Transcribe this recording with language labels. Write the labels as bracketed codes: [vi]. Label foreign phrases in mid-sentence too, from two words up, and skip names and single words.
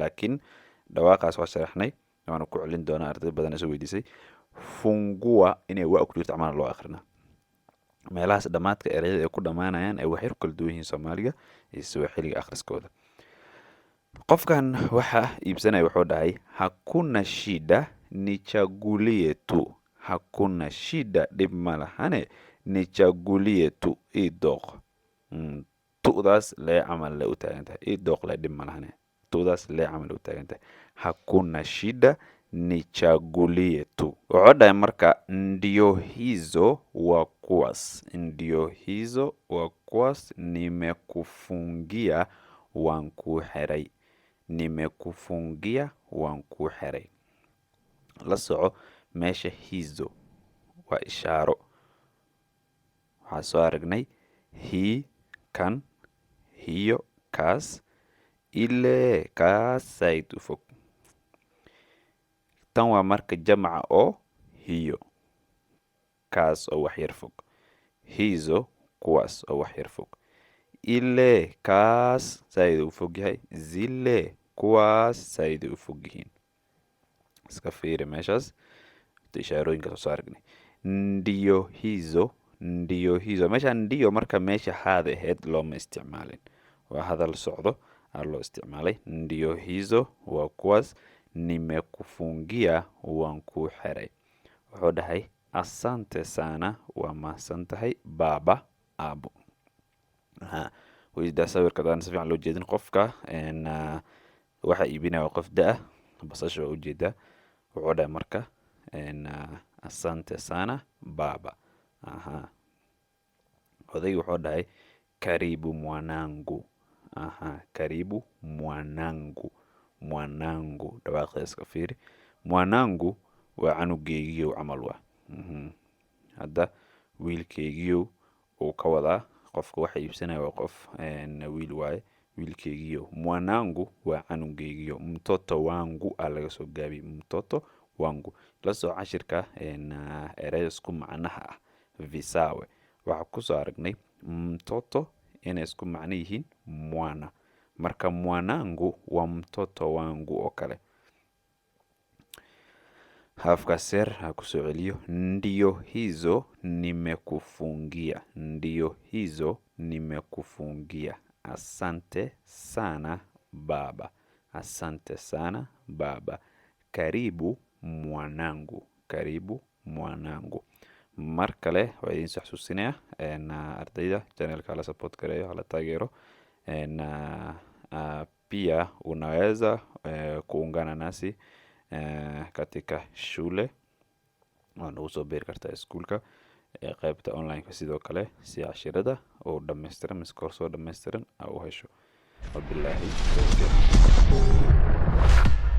[so] Laakiin dhawaaqaas waa sharaxnay. Waana ku celin doonaa arday badan isoo weydiisay. Fungua inay waa ku jirto camal loo akhrina. Meelahaas dhamaadka erayada ay ku dhamaanayaan ay waxyar kala duwan yihiin Soomaaliga iyo Swahiliga akhriskooda. Qofkan waxa iibsanaya wuxuu dhahay [sw] hakuna shida nichagulie tu. Hakuna shida [so] dhib ma lahane [sw] nichagulie tu [so] ii dooq. Tu'daas lee camal le u taagan tahay. Ii dooq le dhib ma lahane. Tu'daas lee camal u taagan tahay. [sw] Hakuna shida nichagulie tu. [so] Wuxuu dhahay marka [sw] ndio hizo [so] wa kuwaas. [sw] Ndio hizo [so] wa kuwaas nimekufungia waan kuu xiray. Nimekufungia waan kuu xiray. La soco meesha hizo waa ishaaro. Waxaa soo aragnay hii, kan, hiyo, kaas, ile, kaas said u fog. Tan waa marka jamca oo hiyo, kaas oo wax yar fog. Hizo, kuwaas oo wax yar fog. Ile, kaas said u fog yahay. Zile, kuwaas said u fog yihiin. Iska fiiri meeshaas ishaarooyinka soo aragnay. [sw] Ndio hizo, ndio hizo. [so] Meesha ndio marka meesha haada ahayd looma isticmaalin. Waa hadal socdo aa loo isticmaalay. [sw] Ndio hizo [so] waa kuwaas nimekufungia waan kuu xiray. Wuxuu dhahay [sw] asante sana [so] waa mahadsan tahay baba aabo. Wayda sawirka daan si fiican loo jeedin qofka waxa iibinaya waa qof da' basasha waa ujeedaa. [sw] Wuxuu dhahay marka asante sana baba. [so] Odaygi wuxuu dhahay [sw] karibu mwanangu. Karibu mwanangu. Mwanangu [so] dhawaaqda iska fiiri. Mwanangu waa canugeygiyow camal waa. Hadda wiilkeygiyow uu ka wadaa qofka waxa iibsanaya waa qof wiil waaye. Wiilkeygiyow. Mwanangu waa canugeygiyow. [sw] Mtoto wangu [so] aa laga soo gaabiyey. [sw] Mtoto wangu. [so] La soo cashirka erey isku macnaha ah. Visawe. Waxaa ku soo aragnay mtoto inay isku macno yihiin mwana. Marka mwanangu waa [sw] mtoto wangu [so] oo kale. Halfkaas yar ha ku soo celiyo. [sw] Ndio hizo nimekufungia. Ndio hizo nimekufungia. Asante sana baba. Asante sana baba. Karibu mwanangu. Karibu mwanangu. [so] Mar kale waa idin soo xasuusinaya ardayda channelka la support gareeyo hala taageero. [sw] Pia unaweza kuungana nasi katika shule. [so] Nagu soo beeri kartaa iskuulka qaybta online-ka sidoo kale si cashirada oo dhammaystiran mise koorsoo dhammaystiran aa u hesho. [ar] وبالله التوفيق.